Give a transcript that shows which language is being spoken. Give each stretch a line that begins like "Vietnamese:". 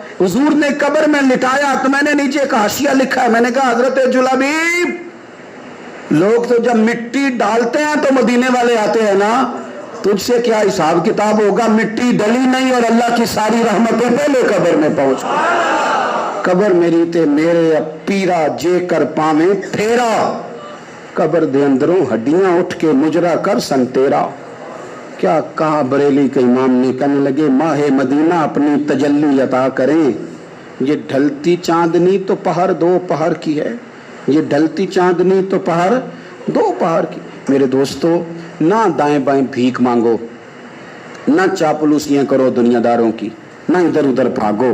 Urdu: حضور نے قبر میں لٹایا تو میں نے نیچے ایک حاشیہ لکھا ہے، میں نے کہا حضرت جلابیب، لوگ تو جب مٹی ڈالتے ہیں تو مدینے والے آتے ہیں نا، تجھ سے کیا حساب کتاب ہوگا؟ مٹی ڈلی نہیں اور اللہ کی ساری رحمتیں پہلے قبر میں پہنچ گئی.
Punjabi: قبر میری تے میرے پیرا جے کر پاویں پھیرا، قبر دے اندروں ہڈیاں اٹھ کے مجرا کر سن تیرا.
Urdu: کیا کہا بریلی کے امام نے، کہنے لگے ماہ مدینہ اپنی تجلی عطا کریں. یہ ڈھلتی چاندنی تو پہر دو پہر کی ہے، یہ ڈھلتی چاندنی تو پہر دو پہر کی. میرے دوستو، نہ دائیں بائیں بھیک مانگو، نہ چاپلوسیاں کرو دنیا داروں کی، نہ ادھر ادھر بھاگو.